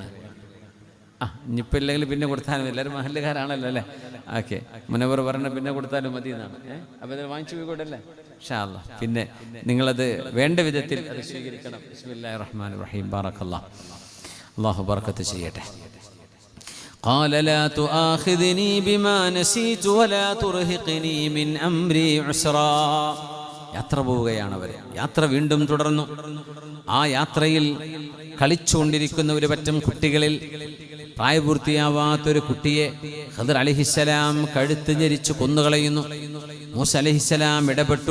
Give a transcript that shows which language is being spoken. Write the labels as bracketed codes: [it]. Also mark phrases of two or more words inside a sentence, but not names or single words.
[ml] ഇനിയിപ്പോൾ ഇല്ലെങ്കിൽ പിന്നെ കൊടുത്താലും, എല്ലാവരും മഹല്ലുകാരാണല്ലോ അല്ലേ? ഓക്കെ, മുനവർ പറഞ്ഞ പിന്നെ കൊടുത്താലും മതി എന്നാണ്. അപ്പോൾ ഇത് വാങ്ങിച്ചു പോയിക്കോട്ടല്ലേ? [ar] إن شاء الله. [ml] പിന്നെ നിങ്ങളത് വേണ്ട വിധത്തിൽ അത് സ്വീകരിക്കണം. [ar] بسم الله الرحمن الرحيم. بارك الله. [ml] അല്ലാഹു ബർക്കത്ത് ചെയ്യട്ടെ. [ar] قال لا تؤاخذني بما نسيت ولا ترهقني من أمري عسرا. [ml] യാത്ര പോവുകയാണ് അവർ. യാത്ര വീണ്ടും തുടർന്നു. ആ യാത്രയിൽ കളിച്ചുകൊണ്ടിരിക്കുന്ന ഒരു പറ്റം കുട്ടികളിൽ പ്രായപൂർത്തിയാവാത്തൊരു കുട്ടിയെ ഖിദർ അലൈഹിസ്സലാം കഴുത്ത് ഞെരിച്ചു കൊന്നുകളയുന്നു. മൂസ അലൈഹിസ്സലാം ഇടപെട്ടു.